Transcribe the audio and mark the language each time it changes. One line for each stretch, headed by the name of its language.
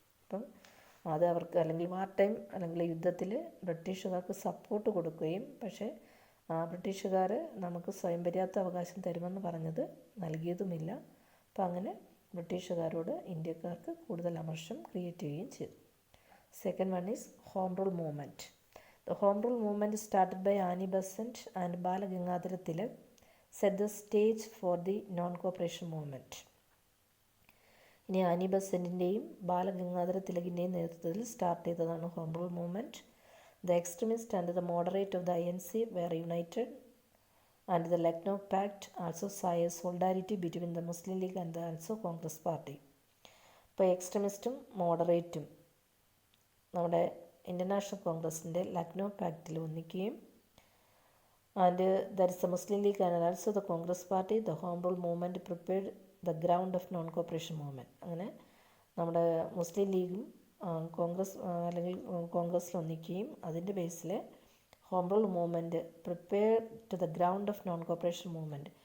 Malayalam: അപ്പം അത് അവർക്ക് അല്ലെങ്കിൽ വാർ ടൈം അല്ലെങ്കിൽ യുദ്ധത്തിൽ ബ്രിട്ടീഷുകാർക്ക് സപ്പോർട്ട് കൊടുക്കുകയും പക്ഷേ ബ്രിട്ടീഷുകാർ നമുക്ക് സ്വയം പര്യാപ്ത അവകാശം തരുമെന്ന് പറഞ്ഞത് നൽകിയതുമില്ല. അപ്പം അങ്ങനെ ബ്രിട്ടീഷുകാരോട് ഇന്ത്യക്കാർക്ക് കൂടുതൽ അമർഷം ക്രിയേറ്റ് ചെയ്യുകയും ചെയ്തു.
English: Second one is home rule movement. The Home Rule movement started by Annie Besant and Bala Gangadhara Tilak set the stage for the non-cooperation movement.
Malayalam: ഇനി ആനി ബസന്റിൻ്റെയും ബാലഗംഗാധര തിലകിൻ്റെയും നേതൃത്വത്തിൽ സ്റ്റാർട്ട് ചെയ്തതാണ് home rule movement.
English: The extremist and the moderate of the INC were united and the Lucknow Pact also saw a solidarity between the Muslim League and the also Congress Party.
Malayalam: ഇപ്പോൾ എക്സ്ട്രീമിസ്റ്റും മോഡറേറ്റും നമ്മുടെ Indian national കോൺഗ്രസിൻ്റെ Lucknow പാക്റ്റിൽ ഒന്നിക്കുകയും
English: And that is the Muslim League and also the Congress party the home rule movement prepared the ground of non cooperation movement.
Malayalam: അങ്ങനെ നമ്മുടെ മുസ്ലിം ലീഗും കോൺഗ്രസ് അല്ലെങ്കിൽ കോൺഗ്രസ്സിൽ ഒന്നിക്കുകയും അതിൻ്റെ ബേസിൽ home rule movement
English: Prepare to the ground of non cooperation movement.